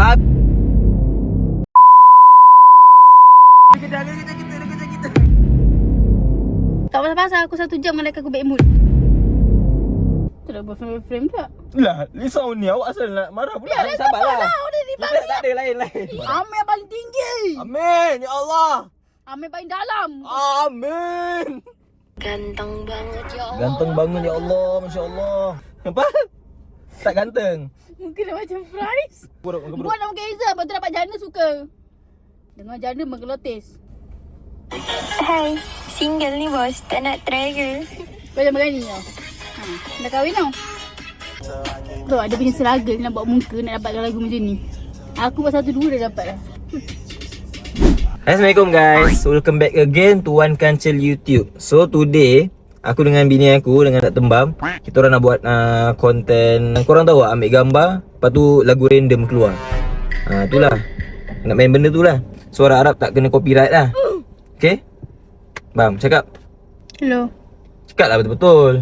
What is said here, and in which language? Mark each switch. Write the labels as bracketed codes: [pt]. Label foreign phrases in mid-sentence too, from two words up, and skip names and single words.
[ms] Tak pasal-pasal aku 1 jam dengan aku bad mood. Tu dah boyfriend tak? Lah, risau ni awak asal nak marah pula. Ya, Sabarlah. Dia Kita tak ada lain-lain. Amin yang paling tinggi. [ar] آمين، يا الله. [ms] Amin paling dalam. Amin. [id] Ganteng banget [ar] يا الله. [id] Ganteng banget [ar] يا الله، ما شاء الله. [ms] Apa? Tak ganteng. Mungkin dah macam fries. Buruk. Buat nama Kaiza, lepas tu dapat jana suka. Dengar jana menggelotis. Hai, single ni bos, tak nak try ke? Kau jangan berani tau. Dah kahwin tau. Tu ada punya struggle nak buat muka nak dapatkan lagu macam ni. Aku buat 1-2 dah dapat dah. [en] Assalamualaikum guys, welcome back again to One Kancil YouTube. [ms] So today aku dengan bini aku dengan tak tembam, kita orang nak buat konten. Korang tahu tak, ambil gambar, lepas tu lagu random keluar. Itulah, nak main benda tu lah. Suara Arab tak kena copyright lah. Okay, Bam, cakap. Hello. Cakap lah betul-betul.